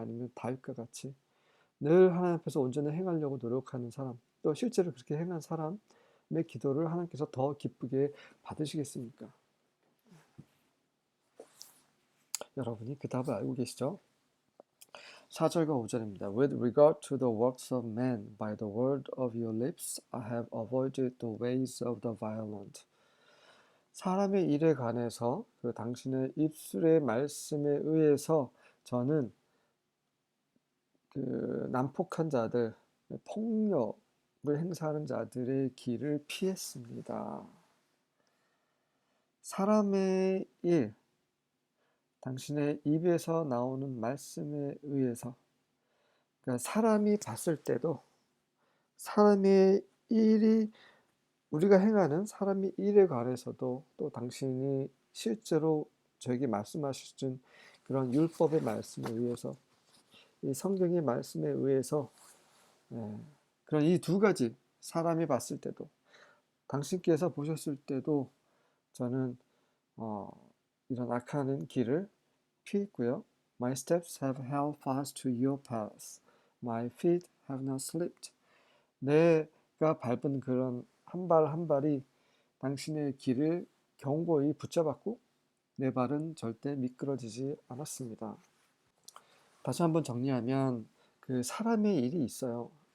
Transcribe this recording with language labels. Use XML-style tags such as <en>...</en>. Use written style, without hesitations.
<ko>아니면 다윗과 같이 늘 하나님 앞에서 온전히 행하려고 노력하는 사람, 또 실제로 그렇게 행한 사람의 기도를 하나님께서 더 기쁘게 받으시겠습니까? 여러분이 그 답을 알고 계시죠? 4절과 5절입니다.</ko> <en>With regard to the works of men, by the word of your lips, I have avoided the ways of the violent.</en> <ko>사람의 일에 관해서 그 당신의 입술의 말씀에 의해서 저는 그 난폭한 자들, 폭력을 행사하는 자들의 길을 피했습니다. 사람의 일, 당신의 입에서 나오는 말씀에 의해서, 그러니까 사람이 봤을 때도 사람의 일이 우리가 행하는 사람의 일에 관해서도 또 당신이 실제로 저에게 말씀하신 그런 율법의 말씀에 의해서 이 성경의 말씀에 의해서 그런 이 두 가지 사람이 봤을 때도 당신께서 보셨을 때도 저는 이런 악한 길을 피했고요.</ko> <en>My steps have held fast to your paths. My feet have not slipped.</en> <ko>내가 밟은 그런 한 발 한 발이 당신의 길을 견고히 붙잡았고 내 발은 절대 미끄러지지 않았습니다. 다시 한번 정리하면 그 사람의 일이 있어요.</ko>